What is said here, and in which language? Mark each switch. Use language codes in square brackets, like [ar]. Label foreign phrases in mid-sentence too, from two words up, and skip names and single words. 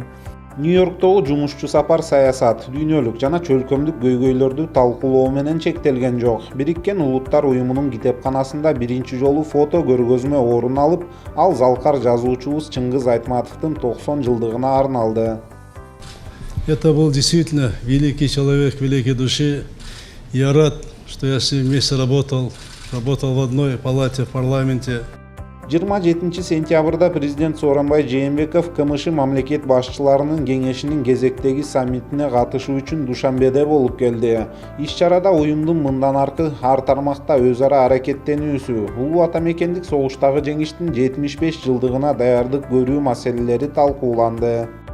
[ky] Нью-Йорктогу жумушчу сапар саясат, дүйнөлүк жана чөлкөмдүк көйгөйлөрдү талкуулоо менен чектелген жок. Бириккен Улуттар уюмунун китепканасында биринчи жолу фото көргөзмө орун алып, ал залкар жазуучубуз Чыңгыз Айтматовдун 90 жылдыгына арналды. [ru] Это был действительно великий человек, великой души. Я рад, что я с ним вместе работал в одной палате в парламенте. [ky] 27 сентябрда президент Сооронбай Жээнбеков КМШ мамлекет башчыларынын кеңешинин кезектеги саммитине катышуу үчүн Душанбеде болуп келди. Иш-чарада уюмдун мындан аркы ар тармакта өз ара аракеттенүүсү, улуу атамекендик согуштагы жеңиштин 75 жылдыгына даярдык көрүү маселелери талкууланды.